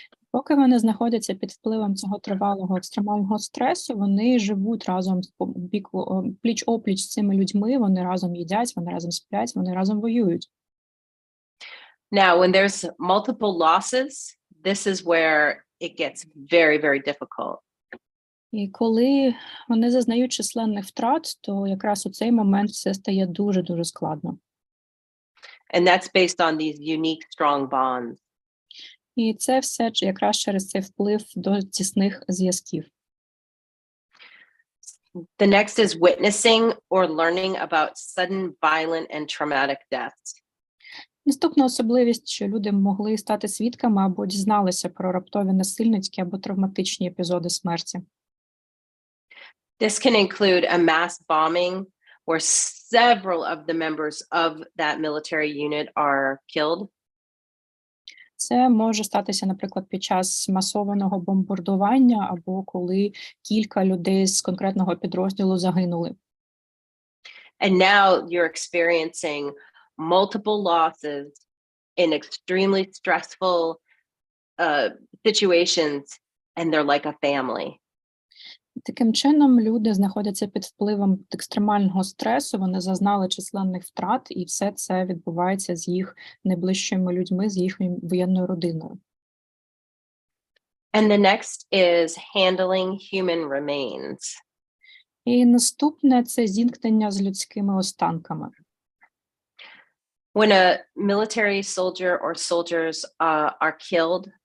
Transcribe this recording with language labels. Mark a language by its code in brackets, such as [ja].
[uk] Поки вони знаходяться під впливом цього тривалого екстремального стресу, вони живуть разом пліч-опліч з цими людьми, вони разом їдять, вони разом сплять, вони разом воюють. [en] Now, when there's multiple losses, this is where it gets very, very difficult. [uk] І коли вони зазнають численних втрат, то якраз у цей момент все стає дуже-дуже складно. [en] And that's based on these unique, strong bonds. [uk] І це все якраз через цей вплив до тісних зв'язків. [en] The next is witnessing or learning about sudden, violent, and traumatic deaths. [uk] Наступна особливість, що люди могли стати свідками або дізналися про раптові насильницькі або травматичні епізоди смерті. [en] This can include a mass bombing where several of the members of that military unit are killed. [uk] Це може статися, наприклад, під час масованого бомбардування або коли кілька людей з конкретного підрозділу загинули. [en] And now you're experiencing multiple losses in extremely stressful situations, and they're like a family. [uk] Таким чином, люди знаходяться під впливом екстремального стресу, вони зазнали численних втрат, і все це відбувається з їх найближчими людьми, з їхньою воєнною родиною. [en] And the next is handling human remains. [uk] І наступне – це зіткнення з людськими останками. [en] When a military soldier or soldiers are killed,